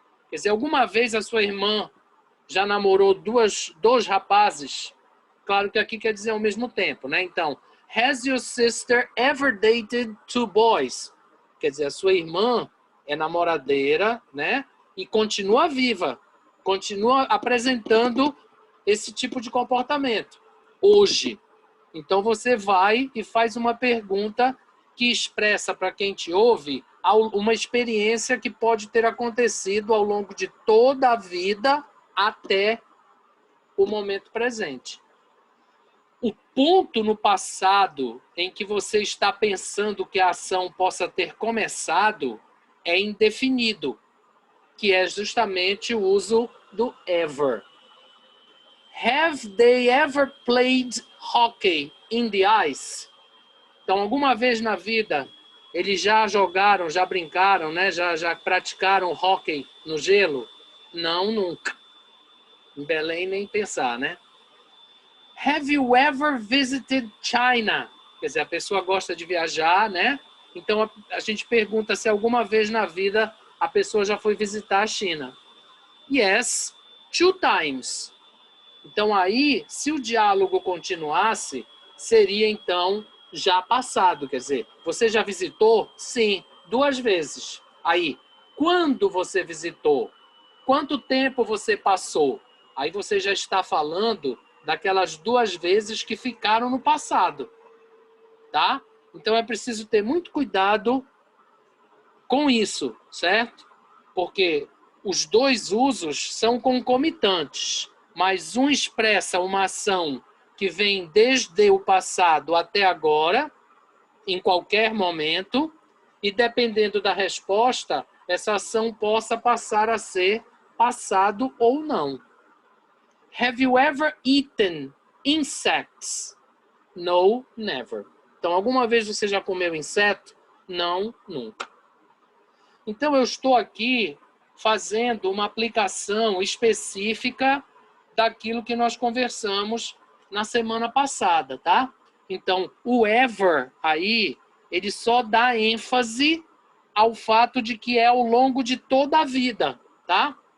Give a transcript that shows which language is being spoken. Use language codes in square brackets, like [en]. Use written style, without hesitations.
[pt] Quer dizer, alguma vez a sua irmã já namorou dois rapazes? Claro que aqui quer dizer ao mesmo tempo, né? Então, [en] has your sister ever dated two boys? [pt] Quer dizer, a sua irmã é namoradeira, né? E continua viva, continua apresentando esse tipo de comportamento hoje. Então você vai e faz uma pergunta que expressa para quem te ouve uma experiência que pode ter acontecido ao longo de toda a vida até o momento presente. O ponto no passado em que você está pensando que a ação possa ter começado é indefinido, que é justamente o uso do ever. [en] Have they ever played hockey in the ice? [pt] Então, alguma vez na vida, eles já jogaram, já brincaram, né? já praticaram hockey no gelo? Não, nunca. Em Belém, nem pensar, né? [en] Have you ever visited China? [pt] Quer dizer, a pessoa gosta de viajar, né? Então, a gente pergunta se alguma vez na vida a pessoa já foi visitar a China. [en] Yes, 2 times. [pt] Então, aí, se o diálogo continuasse, seria, então, já passado. Quer dizer, você já visitou? Sim, 2 vezes. Aí, quando você visitou? Quanto tempo você passou? Aí você já está falando daquelas 2 vezes que ficaram no passado. Tá? Então, é preciso ter muito cuidado com isso, certo? Porque os dois usos são concomitantes, mas um expressa uma ação que vem desde o passado até agora, em qualquer momento, e dependendo da resposta, essa ação possa passar a ser passado ou não. [en] Have you ever eaten insects? No, never. [pt] Então, alguma vez você já comeu inseto? Não, nunca. Então, eu estou aqui fazendo uma aplicação específica daquilo que nós conversamos na semana passada, tá? Então, o ever aí, ele só dá ênfase ao fato de que é ao longo de toda a vida, tá?